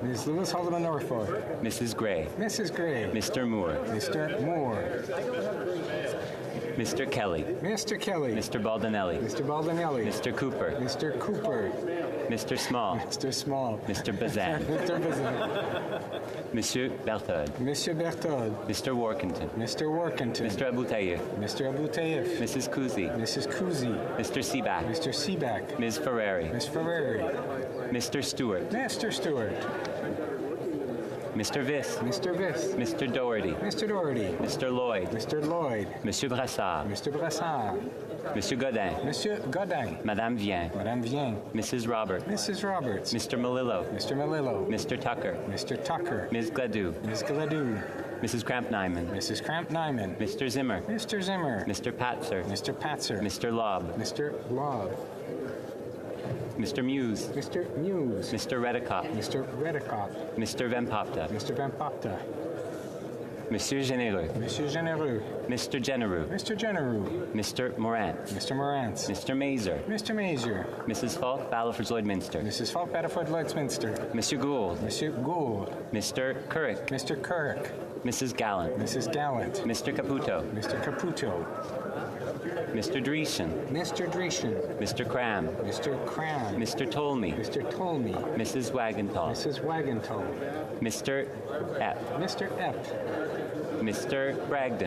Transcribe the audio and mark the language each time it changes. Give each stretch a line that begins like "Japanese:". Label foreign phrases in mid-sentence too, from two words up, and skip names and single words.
English: Ms. Lewis Haldeman Norfolk. Mrs. Gray. Mrs. Gray. Mr. Moore. Mr. Moore. Mr. Kelly. Mr. Kelly. Mr. Baldinelli. Mr. Baldinelli. Mr. Cooper. Mr. Cooper. Mr. Small. Mr. Small. Mr. Bazan. Mr. Bazan. Monsieur Berthold. Monsieur Berthold. Mr. Workington. Mr. Workington. Mr. Aboutayev. Mr. Aboutayev. Mrs. Kuzi. Mrs. Kuzi. Mr. Seaback. Mr. Seaback. Ms. Ferrari. Ms. Ferrari. Mr. Stewart. Mr. Stewart. Mr. Viss. Mr. Viss. Mr. Doherty. Mr. Doherty. Mr. Lloyd. Mr. Lloyd. Monsieur Brassard. Mr. Brassard. Monsieur Godin. Monsieur Godin. Madame Vien. Madame Vien. Mrs. Roberts. Mrs. Roberts. Mr. Melillo. Mr. Melillo. Mr. Tucker. Mr. Tucker. Ms. Gladue. Ms. Gladue. Mrs. Kramp-Nyman. Mrs. Kramp-Nyman. Mr. Zimmer. Mr. Zimmer. Mr. Patzer. Mr. Patzer. Mr. Lobb. Mr. Lobb. Mr. Muse. Mr. Muse. Mr. Redicott. Mr. Redicott. Mr. Vempopta. Mr. Vempopta. Monsieur Généreux. Monsieur Généreux. Mr. Genereux. Mr. Genereux. Mr. Morant. Mr. Morant. Mr. Mazer. Mr. Mazer. Mrs. Falk, Battleford-Lloydminster. Mrs. Falk, Battleford-Lloydminster. Monsieur Gould. Monsieur Gould. Mr. Currick. Mr. Currick. Mrs. Gallant. Mrs. Gallant. Mr. Caputo. Mr. Caputo. Mr. Dreesen. Mr. Dreesen. Mr. Cram. Mr. Cram. Mr. Tolmie. Mr. Tolmie. Mrs. Wagenthal. Mrs. Wagenthal. Mr. Epp. Mr. Epp. Mr. Bragdon.